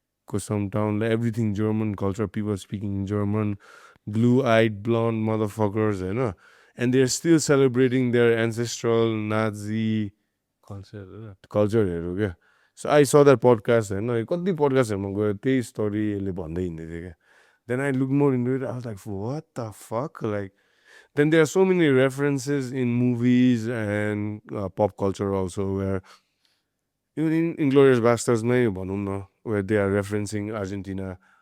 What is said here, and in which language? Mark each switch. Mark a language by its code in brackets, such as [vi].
[en] Because some town, like everything German culture, people speaking German, blue-eyed blonde motherfuckers, and they're still celebrating their ancestral Nazi culture. So I saw that podcast, [ne] कति podcastहरूमा गयो त्यही स्टोरीले भन्दै हिँड्दै थियो क्या. [en] Then I looked more into it. I was like, what the fuck? Like, then there are so many references in movies and pop culture also, where even in Inglourious Basterds [ne] नै भनौँ न, [en] where they are referencing Argentina